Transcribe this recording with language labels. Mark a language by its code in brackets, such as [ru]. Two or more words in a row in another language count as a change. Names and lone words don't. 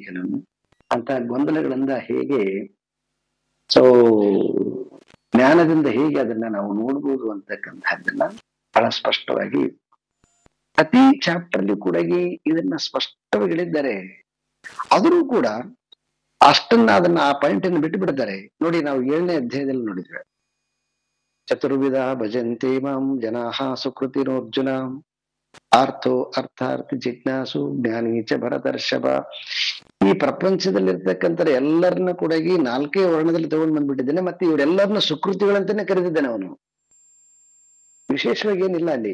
[kn] ಕೆಲವೊಂದು ಅಂತ ಗೊಂದಲಗಳಿಂದ ಹೇಗೆ ಸೊ ಜ್ಞಾನದಿಂದ ಹೇಗೆ ಅದನ್ನ ನಾವು ನೋಡ್ಬೋದು ಅಂತಕ್ಕಂಥದ್ದನ್ನ ಬಹಳ ಸ್ಪಷ್ಟವಾಗಿ ಪ್ರತಿ ಚಾಪ್ಟರ್ಲಿ ಕೂಡ ಇದನ್ನ ಸ್ಪಷ್ಟವಾಗಿ ಹೇಳಿದ್ದಾರೆ. ಆದರೂ ಕೂಡ ಅದನ್ನ ಆ ಪಾಯಿಂಟ್ ಅನ್ನು ಬಿಟ್ಟು ಬಿಡ್ತಾರೆ. ನೋಡಿ, ನಾವು 7ನೇ ಅಧ್ಯಾಯದಲ್ಲಿ ನೋಡಿದ್ವಿ, [sa] ಚತುರ್ವಿಧ ಭಜಂತೆ ಮಾಂ ಜನಾಃ ಸುಕೃತಿನೋರ್ಜುನ ಆರ್ಥೋ ಅರ್ಥಾರ್ಥಿ ಜಿಜ್ಞಾಸು ಜ್ಞಾನೀಚ ಭರತರ್ಷಭ. [kn] ಈ ಪ್ರಪಂಚದಲ್ಲಿರ್ತಕ್ಕಂಥ ಎಲ್ಲರನ್ನ ಕೂಡ 4 ವರ್ಣದಲ್ಲಿ ತಗೊಂಡ್ ಬಂದ್ಬಿಟ್ಟಿದ್ದೇನೆ. ಮತ್ತೆ ಇವರೆಲ್ಲರನ್ನ ಸುಕೃತಿಗಳಂತಾನೆ ಕರೆದಿದ್ದಾನೆ ಅವನು. ವಿಶೇಷವಾಗಿ ಏನಿಲ್ಲ ಅಲ್ಲಿ.